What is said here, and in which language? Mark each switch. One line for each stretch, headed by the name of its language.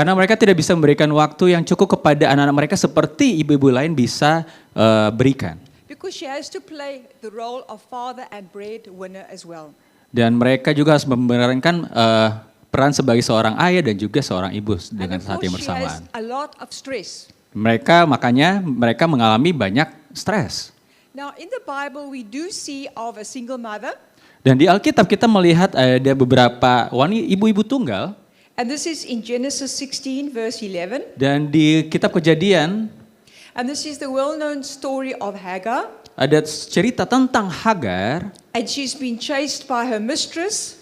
Indonesian: Karena mereka tidak bisa memberikan waktu yang cukup kepada anak-anak mereka seperti ibu-ibu lain bisa berikan.
English: Because she has to play the role of father and breadwinner as well.
Indonesian: Dan mereka juga harus memerankan peran sebagai seorang ayah dan juga seorang ibu dengan saat yang bersamaan.
English: She has a lot of stress.
Indonesian: Makanya mereka mengalami banyak stres.
English: Now in the Bible we do see of a single mother.
Indonesian: Dan di Alkitab kita melihat ada beberapa ibu-ibu tunggal.
English: And this is in Genesis 16 verse 11.
Indonesian: Dan di kitab Kejadian.
English: And this is the well-known story of Hagar.
Indonesian: Ada cerita tentang Hagar.
English: And she's been chased by her mistress.